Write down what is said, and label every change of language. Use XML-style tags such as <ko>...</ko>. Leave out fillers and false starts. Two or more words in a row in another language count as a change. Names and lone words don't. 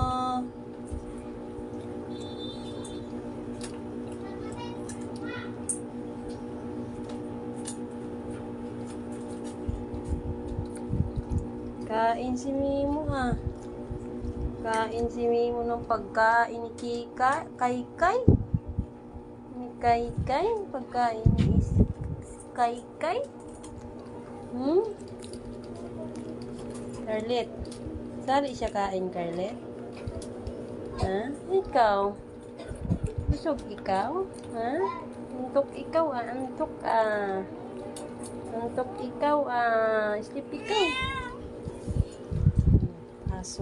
<tl>Kain si Mimo ha. Kain si Mimo ng pagkain ni Kika. Kai-kai. Ni Kai-kai. Pagkain ni Kai-kai. Carlet. Sali siya kain, Carlet. Ha? Ikaw? Busog ikaw? Ha? Antok ikaw ah. Antok ah. Antok ikaw ah. Sleep ikaw. Aso.</tl>